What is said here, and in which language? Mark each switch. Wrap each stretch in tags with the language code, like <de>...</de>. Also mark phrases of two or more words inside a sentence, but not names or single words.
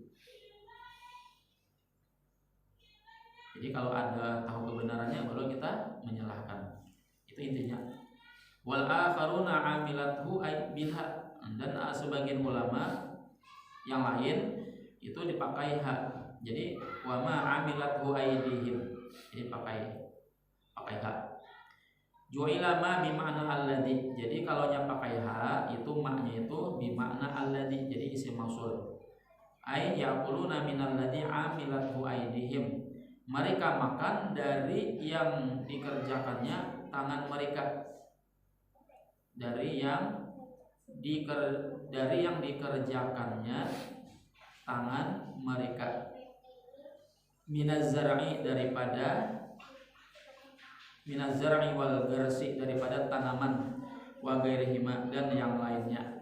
<id>Jadi kalau ada tahu kebenarannya baru kita menyalahkan. Itu intinya.</id> <ar>والآخرون عملته بالهاء,</ar> <id>dan sebagian ulama yang lain itu dipakai hak.</id> <ar>Jadi وما عملته أيديهم,</ar> <id>jadi pakai hak.</id> <ar>جعل ما بمعنى الذي,</ar> <id>jadi kalau nya pakai hak itu maknya itu</id> <ar>بمعنى الذي,</ar> <id>jadi</id> <ar>اسم موصول. أي يأكلون من الذي عملته أيديهم,</ar> <id>mereka makan dari yang dikerjakannya tangan mereka. Dari yang dikerjakannya tangan mereka.</id> <ar>من الزرع والغرس</ar> <id>daripada tanaman,</id> <ar>وغيرهما</ar> <id>dan yang lainnya.</id>